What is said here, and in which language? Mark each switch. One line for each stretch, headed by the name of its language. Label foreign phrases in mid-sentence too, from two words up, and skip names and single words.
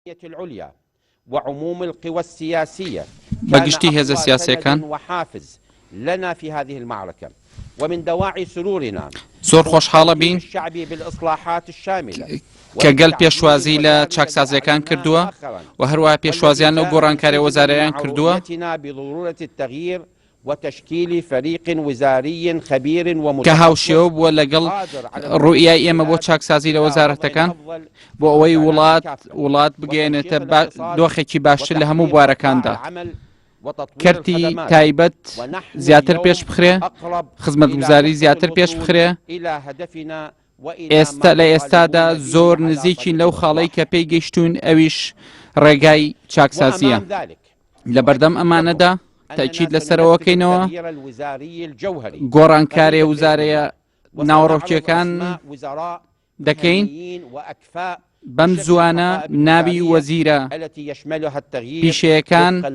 Arabic: العليا وعموم القوى السياسية
Central Kurdish: بەگشتی هێزە سیاسیەکان
Arabic: وحافز لنا في هذه المعركة ومن دواعي سرورنا
Central Kurdish: زۆر خۆشحاڵە بین
Arabic: الشعبي بالإصلاحات الشاملة
Central Kurdish: کە گەل پێشوازی لە چاکسازیەکان کردووە و هەروەها پێشوازیان لەو گۆڕانکاریە وەزارەیان کردووە
Arabic: بضرورة التغيير وتشكيل فريق وزاري خبير
Central Kurdish: کە هاوشێوە بووە لەگەڵ ڕوئیای ئێمە بۆ چاکسازی لە وەزارەتەکان بۆ ئەوەی وڵات بگەێنێتە دۆخێکی باشتر لە هەموو بوارەکاندا کەرتی تایبەت زیاتر پێش بخرێ خزمەتگوزاری زیاتر پێش بخرێ ئێستا لە ئێستادا زۆر نزیکین لەو خاڵەی کە پێی گەیشتوون ئەویش ڕێگای چاکسازیە لە بەردەم ئەمانەدا تاکید لەسەرەوەکەینەوە گۆڕانکارێ وزارەیە ناوەڕۆکیەکان دەکەین بەم زوانە ناوی وەزیرە پیشەیەکان